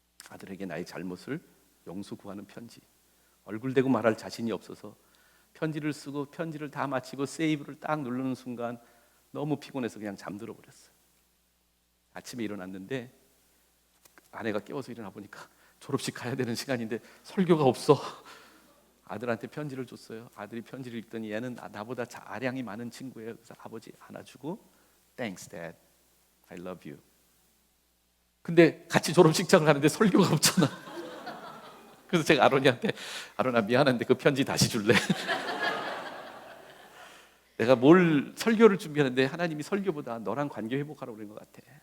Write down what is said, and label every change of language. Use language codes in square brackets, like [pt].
[ko] 아들에게 나의 잘못을 용서 구하는 편지. 얼굴 대고 말할 자신이 없어서 편지를 쓰고 편지를 다 마치고 세이브를 딱 누르는 순간 너무 피곤해서 그냥 잠들어 버렸어요. 아침에 일어났는데 아내가 깨워서 일어나 보니까 졸업식 가야 되는 시간인데 설교가 없어. 아들한테 편지를 줬어요. 아들이 편지를 읽더니 얘는 나보다 아량이 많은 친구예요. 그래서 아버지 안아주고 [en] Thanks Dad, I love you. [ko] 근데 같이 졸업식장을 가는데 설교가 없잖아. 그래서 제가 아론이한테 아론아 미안한데 그 편지 다시 줄래? 내가 뭘 설교를 준비하는데 하나님이 설교보다 너랑 관계 회복하라고 그런 것 같아.